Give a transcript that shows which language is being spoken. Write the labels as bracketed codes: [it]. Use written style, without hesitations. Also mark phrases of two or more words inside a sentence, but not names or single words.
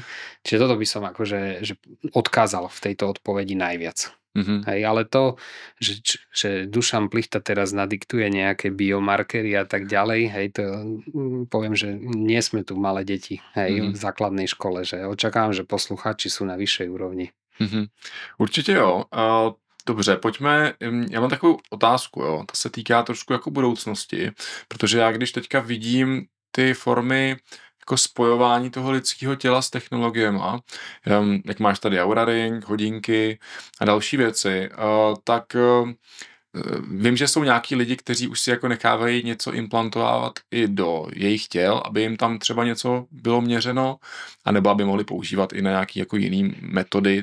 [sk] Čiže toto by som akože že odkázal v tejto odpovedi najviac. Mhm. Hej, ale to, že Dušan Plichta teraz nadiktuje nejaké biomarkery a tak ďalej, hej, to poviem, že nie sme tu malé deti, hej, v základnej škole, že očakávam, že posluchači sú na vyššej úrovni. [cs] Určitě jo. Dobře, pojďme, já mám takovou otázku, jo. Ta se týká trošku jako budoucnosti, protože já když teďka vidím ty formy jako spojování toho lidského těla s technologiema, jak máš tady Oura Ring, hodinky a další věci, tak vím, že jsou nějaký lidi, kteří už si jako nechávají něco implantovat i do jejich těl, aby jim tam třeba něco bylo měřeno, anebo aby mohli používat i na nějaký jako jiný metody.